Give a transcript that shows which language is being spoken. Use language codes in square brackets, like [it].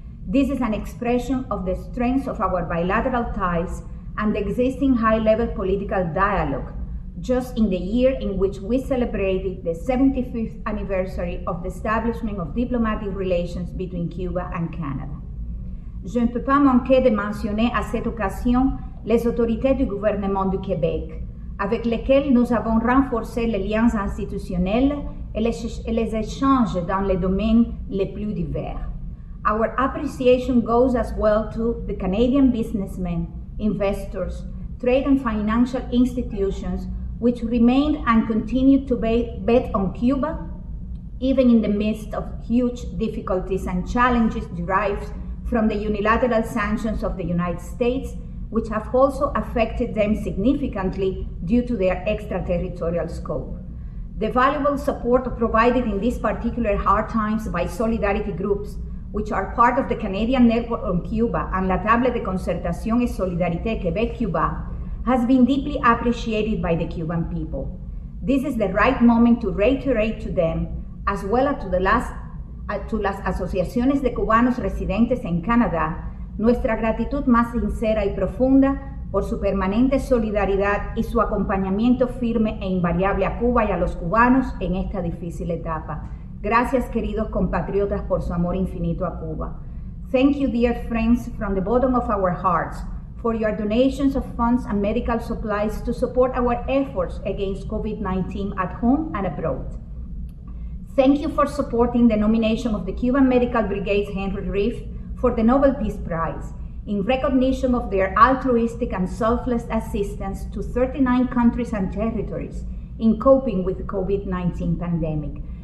[en] This is an expression of the strength of our bilateral ties and the existing high-level political dialogue, just in the year in which we celebrated the 75th anniversary of the establishment of diplomatic relations between Cuba and Canada. [fr] Je ne peux pas manquer de mentionner à cette occasion les autorités du gouvernement du Québec, avec lesquelles nous avons renforcé les liens institutionnels et les échanges dans les domaines les plus divers. [en] Our appreciation goes as well to the Canadian businessmen, investors, trade and financial institutions which remained and continued to bet on Cuba, even in the midst of huge difficulties and challenges derived from the unilateral sanctions of the United States, which have also affected them significantly due to their extraterritorial scope. The valuable support provided in these particular hard times by solidarity groups, which are part of the Canadian Network on Cuba and La Table de Concertación y Solidarité Quebec-Cuba, has been deeply appreciated by the Cuban people. This is the right moment to reiterate to them, as well as to [es] las asociaciones de cubanos residentes en Canadá, nuestra gratitud más sincera y profunda por su permanente solidaridad y su acompañamiento firme e invariable a Cuba y a los cubanos en esta difícil etapa. Gracias, queridos compatriotas, por su amor infinito a Cuba. [en] Thank you, dear friends, from the bottom of our hearts, for your donations of funds and medical supplies to support our efforts against COVID-19 at home and abroad. Thank you for supporting the nomination of the Cuban Medical Brigade's Henry Reef for the Nobel Peace Prize, in recognition of their altruistic and selfless assistance to 39 countries and territories in coping with the COVID-19 pandemic.